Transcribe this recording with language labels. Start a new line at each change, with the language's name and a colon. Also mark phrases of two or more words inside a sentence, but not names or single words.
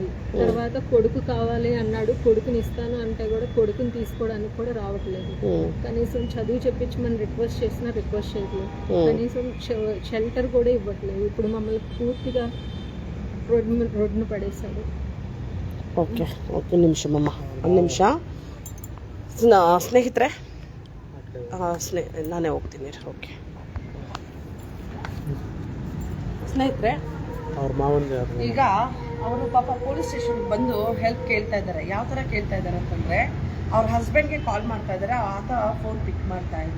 Telugu: తర్వాత కొడుకు కావాలి అన్నాడు, కొడుకుని ఇస్తాను అంటే కూడా కొడుకుని తీసుకోవడానికి కూడా రావట్లేదు. కనీసం చదువు చెప్పించమని రిక్వెస్ట్ చేసినా రిక్వెస్ట్ చేయట్లేదు. కనీసం షెల్టర్ కూడా ఇవ్వట్లేదు. ఇప్పుడు మమ్మల్ని పూర్తిగా రోడ్డును పడేశాడు. ఓకే, ఒక నిమిషం అమ్మ, 1 ನಿಮಿಷ.
Kannada: ಸ್ನೇಹಿತರೆ, ನಾನೇ ಹೋಗ್ತೀನಿ. ಓಕೆ ಸ್ನೇಹಿತರೆ, ಈಗ ಅವರು ಪಾಪ ಪೊಲೀಸ್ ಸ್ಟೇಷನ್ಗೆ ಬಂದು ಹೆಲ್ಪ್ ಕೇಳ್ತಾ ಇದ್ದಾರೆ. ಯಾವ ಥರ ಕೇಳ್ತಾ ಇದ್ದಾರೆ ಅಂತಂದರೆ, ಅವ್ರ ಹಸ್ಬೆಂಡ್ಗೆ ಕಾಲ್ ಮಾಡ್ತಾ ಇದ್ದಾರೆ, ಆತ
English: phone pick
Kannada: ಮಾಡ್ತಾ ಇಲ್ಲ.